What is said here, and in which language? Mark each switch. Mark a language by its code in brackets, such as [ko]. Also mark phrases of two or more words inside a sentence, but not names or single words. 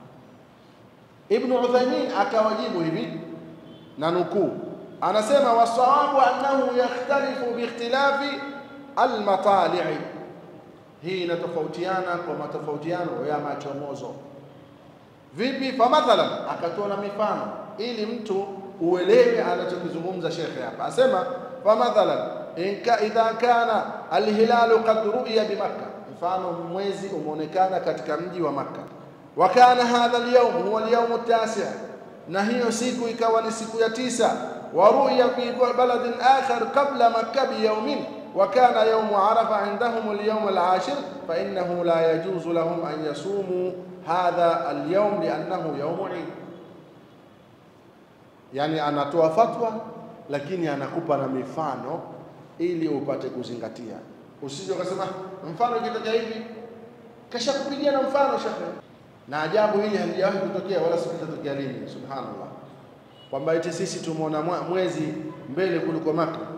[sw] Ibn Uthaymeen akawajibu hivi, na nukuu, anasema, [ar] والصواب أنه يختلف باختلاف المطالع. [sw] Hii inatofautiana kwa matofautiano ya machomozo. Vipi? [ar] فمثلا, [sw] akatoa na mifano ili mtu uelewe anachokizungumza shekhe hapa. [ar] Asema, فمثلا إذا كان الهلال قد رئي بمكة, [sw] mfano mwezi umeonekana katika mji wa Makkah, [ar] وكان هذا اليوم هو اليوم التاسع', [sw] na hiyo siku ikawa ni siku ya 9, [ar] ورئي في بلد آخر قبل مكة بيوم وكان يوم عرفة عندهم اليوم العاشر فإنه لا يجوز لهم أن يصوموا هذا اليوم لأنه يوم عيد. [sw] Yani anatoa fatwa lakini anakupa na mifano ili upate kuzingatia. Usije ukasema mfano ikitokea hivi, kisha kupigia na mfano shekhe. Na ajabu hili halijawahi kutokea wala sitatokea lini, subhanallah, kwamba eti sisi tumeona mwezi mbele kuliko Makkah.